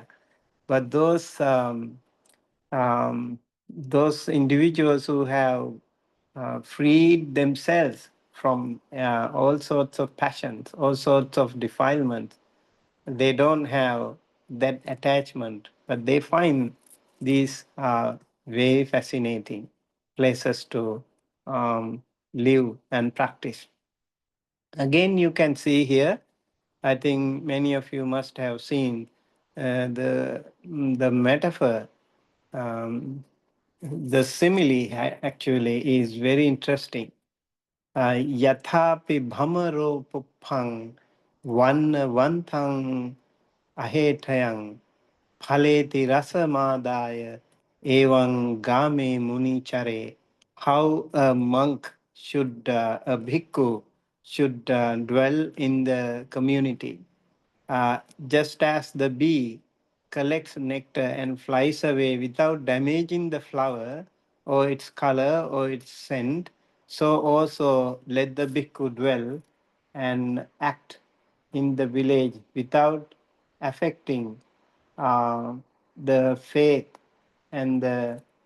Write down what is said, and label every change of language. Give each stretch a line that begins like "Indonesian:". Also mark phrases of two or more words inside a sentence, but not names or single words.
English: But those individuals who have freed themselves from all sorts of passions, all sorts of defilements, they don't have that attachment, but they find these very fascinating places to live and practice. Again, you can see here, I think many of you must have seen the metaphor, um, the simile actually is very interesting.
Pali: Yathapi bhamaro puphang vanthang ahetayang phaleti rasamadaya evam game muni chare.
English: How a monk should, a bhikkhu should dwell in the community. Just as the bee collects nectar and flies away without damaging the flower or its color or its scent, so also let the bhikkhu dwell and act in the village without affecting uh, the faith and the